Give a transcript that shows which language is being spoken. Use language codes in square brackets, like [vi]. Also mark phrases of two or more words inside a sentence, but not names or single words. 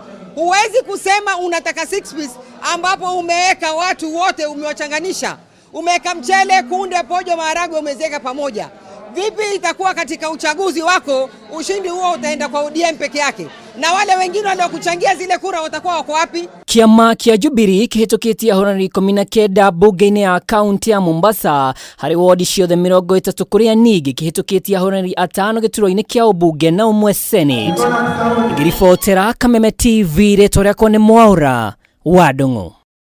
[sw] Huwezi kusema unataka 6 piece ambapo umeweka watu wote, umewachanganisha. Umeweka mchele, kunde, pojo, maharagwe umeziweka pamoja. Vipi itakuwa katika uchaguzi wako? Ushindi huo utaenda kwa ODM peke yake, na wale wengine walio kuchangia zile kura watakuwa wako wapi? [ki] Kiama kia Jubilee kihitukitie ahorani 19 bunge-ini ya kaunti ya Mombasa hari wodi ciothe 30 kuria nigi kihitukitie ahorani 5 gituro-ini kia ubunge na umwe senate. Ngiribotera Kameme TV, rĩtwa rĩakwa nĩ Mwaura wa Ndung'u.